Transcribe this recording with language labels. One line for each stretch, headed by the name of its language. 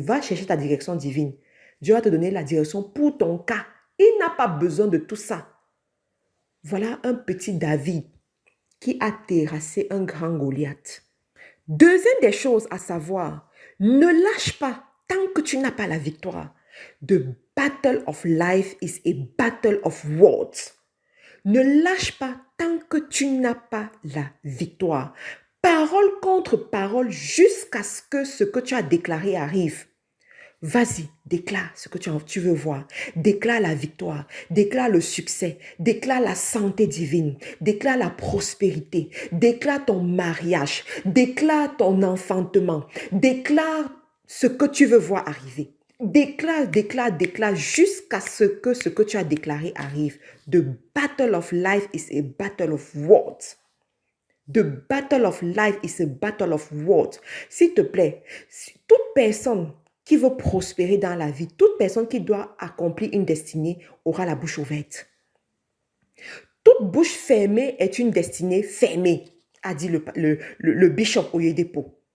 French: Va chercher ta direction divine. Dieu va te donner la direction pour ton cas. Il n'a pas besoin de tout ça. Voilà un petit David qui a terrassé un grand Goliath. Deuxième des choses à savoir, ne lâche pas tant que tu n'as pas la victoire.
English: The battle of life is a battle of words.
French: Ne lâche pas tant que tu n'as pas la victoire. Parole contre parole jusqu'à ce que tu as déclaré arrive. Vas-y, déclare ce que tu veux voir. Déclare la victoire, déclare le succès, déclare la santé divine, déclare la prospérité, déclare ton mariage, déclare ton enfantement, déclare ce que tu veux voir arriver. Déclare jusqu'à ce que tu as déclaré arrive.
English: The battle of life is a battle of words. The battle of life is a battle of words.
French: S'il te plaît, toute personne qui veut prospérer dans la vie, toute personne qui doit accomplir une destinée aura la bouche ouverte. Toute bouche fermée est une destinée fermée, a dit le bishop Oyedepo.